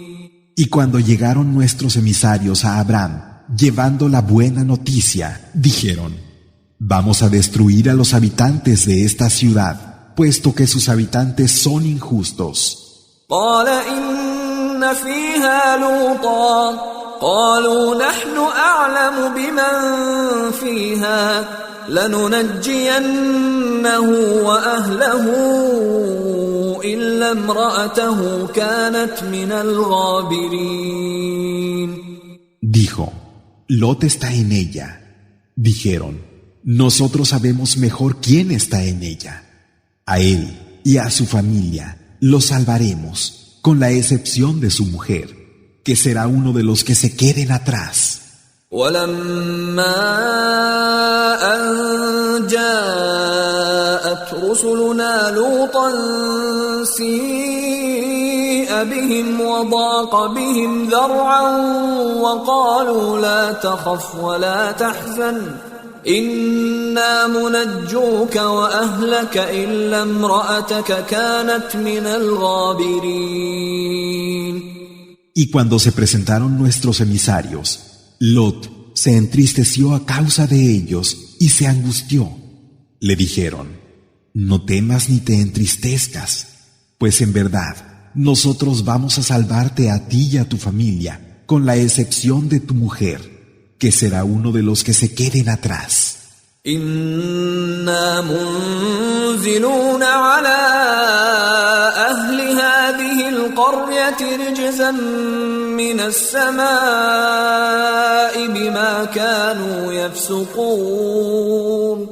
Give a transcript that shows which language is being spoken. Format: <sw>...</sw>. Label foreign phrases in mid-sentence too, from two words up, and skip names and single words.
<es>Y cuando llegaron nuestros emisarios a Abraham, llevando la buena noticia, dijeron: vamos a destruir a los habitantes de esta ciudad, puesto que sus habitantes son injustos.</es> <ar>قال إن فيها لوطا قالوا نحن أعلم بمن فيها لننجينه وأهله إلا امرأته كانت من الغابرين.</ar> <es>Dijo: Lot está en ella. Dijeron: nosotros sabemos mejor quién está en ella. A él y a su familia los salvaremos, con la excepción de su mujer, que será uno de los que se queden atrás.</es> <ar>ولما أن جاءت رسلنا لوطا سيء بهم وضاق بهم ذرعا وقالوا لا تخف ولا تحزن إنا منجوك وأهلك إلا امرأتك كانت من الغابرين.</ar> <es>Y cuando se presentaron nuestros emisarios, Lot se entristeció a causa de ellos y se angustió. Le dijeron: no temas ni te entristezcas, pues en verdad nosotros vamos a salvarte a ti y a tu familia, con la excepción de tu mujer, que será uno de los que se queden atrás.</es> <ar>إنا منزلون على أهل هذه القرية رجزا من السماء بما كانوا يفسقون.</ar>